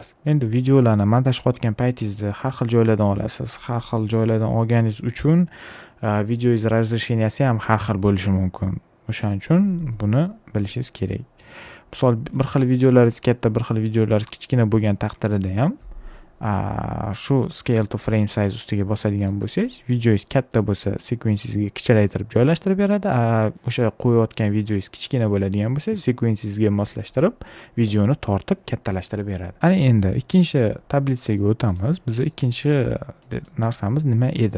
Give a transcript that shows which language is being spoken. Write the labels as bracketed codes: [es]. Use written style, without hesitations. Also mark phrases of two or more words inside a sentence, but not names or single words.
[uz] Endi videolarni montaj qilayotgan paytingizda har xil joylardan olasiz. Har xil joylardan olganingiz uchun videoingiz razresheniyasi ham har xil bo'lishi mumkin. O'shaning uchun buni bilishingiz kerak. Misol bir xil videolaringiz katta, bir xil videolaringiz kichkina bo'lgan taqdirida ham shu [en] scale to frame size [uz] ustiga bosadigan bo'lsangiz, videoingiz katta bo'lsa, sekvensingizga kichraytirib joylashtirib beradi. O'sha qo'yayotgan videoingiz kichkina bo'ladigan bo'lsa, sekvensingizga moslashtirib, videoni tortib kattalashtirib beradi. Ana endi ikkinchi tablitsaga o'tamiz. Bizning ikkinchi narsamiz nima edi?